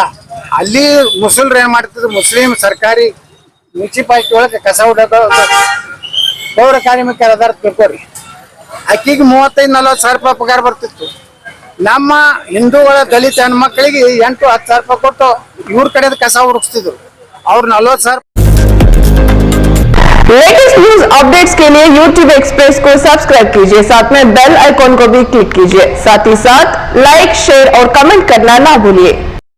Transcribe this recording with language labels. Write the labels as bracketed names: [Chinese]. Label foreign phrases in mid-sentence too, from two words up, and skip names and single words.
[Kannada] ಅಲ್ಲಿ ಮುಸಲ್ರು ಏನ್ ಮಾಡ್ತಿದ್ರು, ಮುಸ್ಲಿಂ ಸರ್ಕಾರಿ ಮುನ್ಸಿಪಾಲಿಟಿ ಒಳಗೆ ಕಸ ಹುಡೋದು ಪೌರ ಕಾರ್ಮಿಕರ ಅದಾರ ತಿಳ್ಕೊರಿ. ಅಕ್ಕಿಗೆ 35-40 ಸಾವಿರ ರೂಪಾಯಿ ಪಗಾರ ಬರ್ತಿತ್ತು. ನಮ್ಮ ಹಿಂದೂಗಳ ದಲಿತ ಹೆಣ್ಮಕ್ಳಿಗೆ 8-10 ಸಾವಿರ ರೂಪಾಯಿ ಕೊಟ್ಟು ಇವ್ರ ಕಡೆ ಕಸ ಹುಡುಕ್ತಿದ್ರು. ಅವ್ರು 40 ಸಾವಿರ. [English] latest news updates [Hindi] के लिए YouTube एक्सप्रेस को सब्सक्राइब कीजिए, साथ में [English] bell icon [Hindi] को भी क्लिक कीजिए। साथ ही साथ [English] like, share [Hindi] और कमेंट करना ना भूलिए।